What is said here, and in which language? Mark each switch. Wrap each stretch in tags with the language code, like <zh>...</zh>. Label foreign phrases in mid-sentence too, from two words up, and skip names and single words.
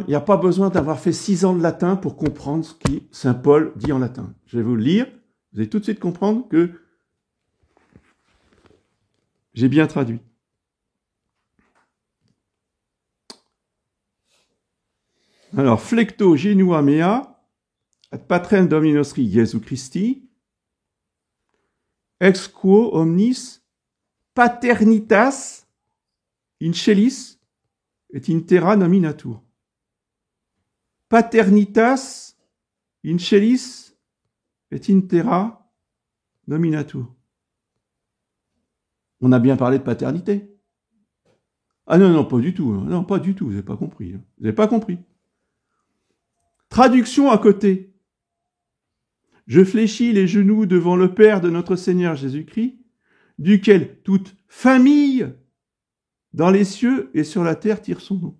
<fr>Il n'y a pas besoin d'avoir fait 6 ans de latin pour comprendre ce que saint Paul dit en latin. Je vais vous le lire. Vous allez tout de suite comprendre que j'ai bien traduit. Alors,</fr> <la>flecto genua mea, ad patrem Domini nostri Jesu Christi, ex quo omnis paternitas in celis et in terra nominatur. Paternitas in celis et in terra nominatur.</la> <fr>On a bien parlé de paternité. Ah non, non, pas du tout. Non, pas du tout. Vous n'avez pas compris. Vous n'avez pas compris. Traduction à côté. Je fléchis les genoux devant le Père de notre Seigneur Jésus-Christ, duquel toute famille dans les cieux et sur la terre tire son nom.</fr>